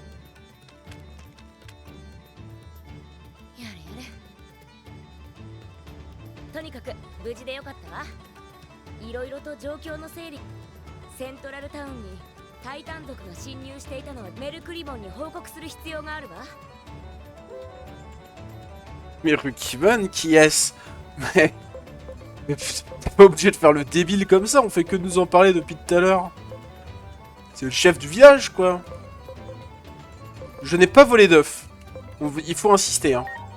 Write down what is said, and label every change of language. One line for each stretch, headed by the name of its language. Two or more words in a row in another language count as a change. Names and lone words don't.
Japanese: やれやれとにかく無事でよかったわいろいろと状況の整理セントラルタウンにタイタン族が侵入していたのはメルクリボンに報告する必要があるわ
French: Merukimon, qui est-ce? Mais putain, t'es pas obligé de faire le débile comme ça, on fait que nous en parler depuis tout à l'heure. C'est le chef du village, quoi. Je n'ai pas volé d'œufs. Il faut insister, hein.